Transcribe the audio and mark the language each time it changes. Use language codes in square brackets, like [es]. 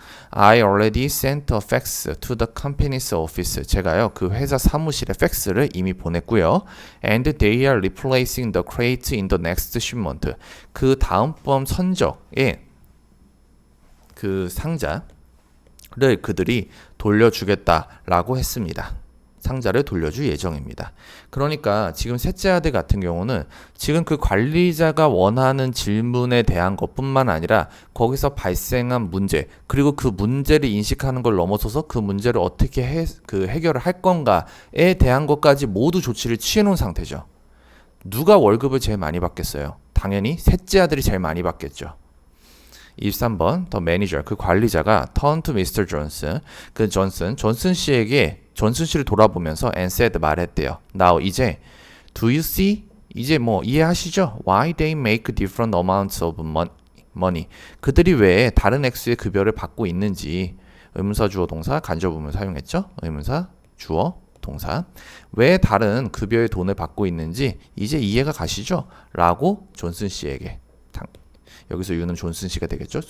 [en] I already sent a fax to the company's office. [ko] 제가요 그 회사 사무실에 팩스를 이미 보냈고요. [en] And they are replacing the crate in the next shipment. [ko] 그 다음번 선적에 그 상자를 그들이 돌려주겠다라고 했습니다. 상자를 돌려줄 예정입니다. 그러니까 지금 셋째 아들 같은 경우는 지금 그 관리자가 원하는 질문에 대한 것뿐만 아니라 거기서 발생한 문제, 그리고 그 문제를 인식하는 걸 넘어서서 그 문제를 어떻게 해결을 할 건가에 대한 것까지 모두 조치를 취해 놓은 상태죠. 누가 월급을 제일 많이 받겠어요? 당연히 셋째 아들이 제일 많이 받겠죠. [en] 23번, the manager, [ko] 그 관리자가 [en] turn to Mr. [ko] Johnson, 그 존슨 씨를 돌아보면서 [en] and said, [ko] 말했대요. [en] Now, [ko] 이제, [en] do you see? [ko] 이제 뭐 이해하시죠? [en] Why they make different amounts of money. [ko] 그들이 왜 다른 액수의 급여를 받고 있는지. 의문사 주어 동사 간접음을 사용했죠? 의문사 주어 동사. 왜 다른 급여의 돈을 받고 있는지 이제 이해가 가시죠? 라고 존슨 씨에게, 여기서 유는 존슨 씨가 되겠죠?